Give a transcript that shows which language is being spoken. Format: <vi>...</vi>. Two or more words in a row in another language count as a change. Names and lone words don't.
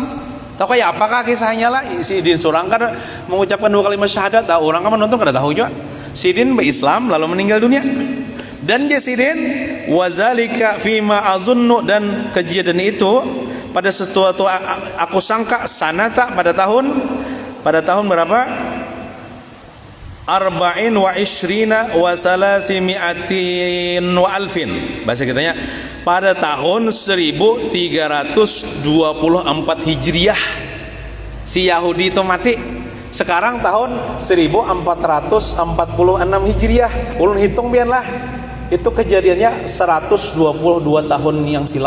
<bjn>Tahu kayak apakah kisahnya lah? Si Din seorang kan mengucapkan 2 kalimat syahadat. Orang kan menonton kada tahu juga. Si Din berislam lalu meninggal dunia. Dan Sidin</bjn> <ar>وكذلك فيما أظن</ar> <bjn>dan kejadian itu pada sesuatu aku sangka sanata pada tahun berapa?</bjn> <ar>أربعين وعشرين وثلاثمائة وألف.</ar> <bjn>Bahasa kitanya pada tahun 1324 Hijriah si Yahudi itu mati. Sekarang tahun 1446 Hijriah. Ulun hitung biarlah. Itu kejadiannya 122 tahun yang silam.</bjn>